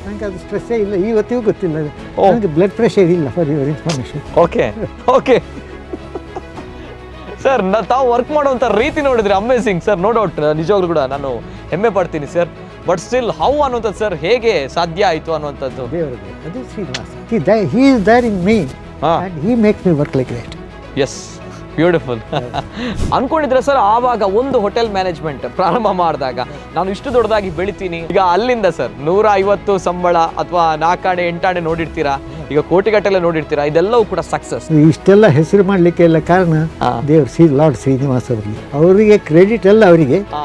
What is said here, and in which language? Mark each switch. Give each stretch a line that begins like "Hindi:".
Kannada: ನನಗೆ ಅದು ಸ್ಟ್ರೆಸ್ಸೇ ಇಲ್ಲ, ಇವತ್ತಿಗೂ ಗೊತ್ತಿಲ್ಲ. ನನಗೆ ಬ್ಲಡ್ ಪ್ರೆಷರ್ ಇಲ್ಲ.
English: For your information.
Kannada: Okay sir, ತಾವು ವರ್ಕ್ ಮಾಡುವಂಥ ರೀತಿ ನೋಡಿದ್ರೆ ಅಮೇಸಿಂಗ್ ಸರ್. ನೋ ಡೌಟ್, ನಿಜವಾಗ್ಲೂ ಕೂಡ ನಾನು ಹೆಮ್ಮೆ ಪಡ್ತೀನಿ ಸರ್.
English: but still how
Kannada: ಅನ್ನುವಂಥದ್ದು ಸರ್, ಹೇಗೆ ಸಾಧ್ಯ ಆಯಿತು ಅನ್ನುವಂಥದ್ದು? ಅದು Srinivasa.
English: He is there in me and he makes me work like that. Yes, beautiful.
Kannada: ಅನ್ಕೊಂಡಿದ್ರೆ sir ಆವಾಗ ಒಂದು ಹೋಟೆಲ್ ಮ್ಯಾನೇಜ್ಮೆಂಟ್ ಪ್ರಾರಂಭ ಮಾಡಿದಾಗ ನಾನು ಇಷ್ಟು ದೊಡ್ಡದಾಗಿ ಬೆಳಿತೀನಿ, ಈಗ ಅಲ್ಲಿಂದ ಸರ್ 150 ಸಂಬಳ ಅಥವಾ 4 ಆಣೆ 8 ಆಣೆ ನೋಡಿರ್ತೀರಾ, ಈಗ ಕೋಟಿಗಟ್ಟಲೆ ನೋಡಿರ್ತೀರಾ, ಇದೆಲ್ಲವೂ ಕೂಡ ಸಕ್ಸಸ್. ಇಷ್ಟೆಲ್ಲ ಹೆಸರು ಮಾಡ್ಲಿಕ್ಕೆ ಎಲ್ಲ ಕಾರಣ ದೇವರು ಲಾರ್ಡ್ ಶ್ರೀನಿವಾಸ್ ಅವರಿಗೆ ಕ್ರೆಡಿಟ್ ಎಲ್ಲ ಅವರಿಗೆ.